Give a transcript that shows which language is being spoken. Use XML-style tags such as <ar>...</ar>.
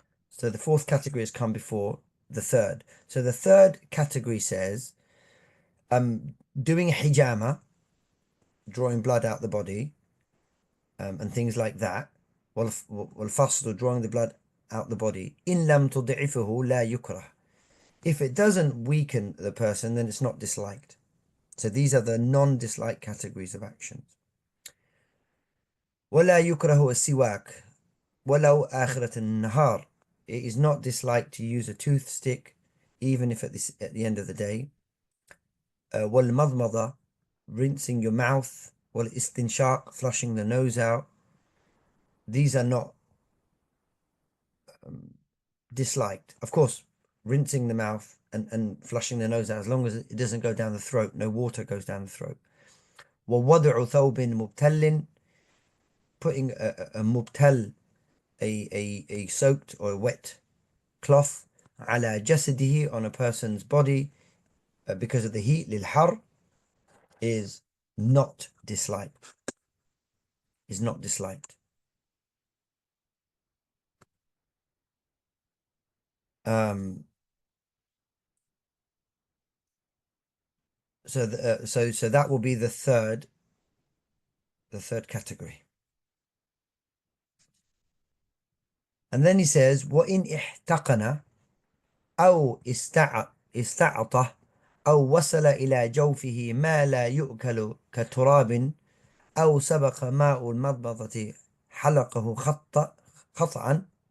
<en>So the fourth category has come before the third. So the third category says, doing hijama, drawing blood out the body, and things like that.</en> <ar>والفصل,</ar> <en>drawing the blood out the body.</en> <ar>إن لم تضعفه لا يكره.</ar> <en>If it doesn't weaken the person, then it's not disliked. So these are the non-dislike categories of actions.</en> <ar>ولا يكره السواك ولو آخرة النهار.</ar> <en>It is not disliked to use a toothstick, even if at the end of the day.</en> <ar>والمضمضة,</ar> <en>rinsing your mouth.</en> <ar>والاستنشاق,</ar> <en>flushing the nose out. These are not disliked. Of course, rinsing the mouth and flushing the nose out, as long as it doesn't go down the throat, no water goes down the throat.</en> <ar>ووضع ثوب مبتل,</ar> <en>putting a mubtal, a soaked or a wet cloth,</en> <ar>على جسده,</ar> <en>on a person's body, because of the heat,</en> <ar>للحر,</ar> <en>is not disliked. Is not disliked. So that will be the third category. And then he says,</en> <ar>وَإِنْ احتقن أو استعطى أو وصل إلى جوفه ما لا يؤكل كتراب أو سبق ماء المضمضة حلقه خطأ</ar>